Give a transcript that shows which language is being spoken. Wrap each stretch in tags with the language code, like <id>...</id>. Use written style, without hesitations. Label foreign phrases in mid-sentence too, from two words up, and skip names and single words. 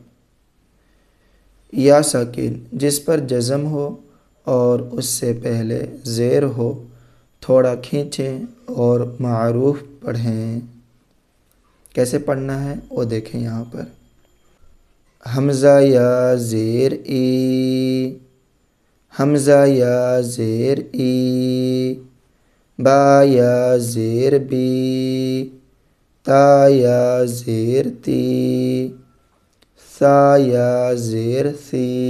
<ur>یا ساکن، جس پر جزم ہو اور اس سے پہلے زیر ہو، تھوڑا کھینچیں اور معروف پڑھیں۔ کیسے پڑھنا ہے وہ دیکھیں یہاں پر۔ حمزہ یا زیر ای، حمزہ یا زیر ای، با یا زیر بی، تا یا زیر تی، ثا یا زیر ثی،</ur>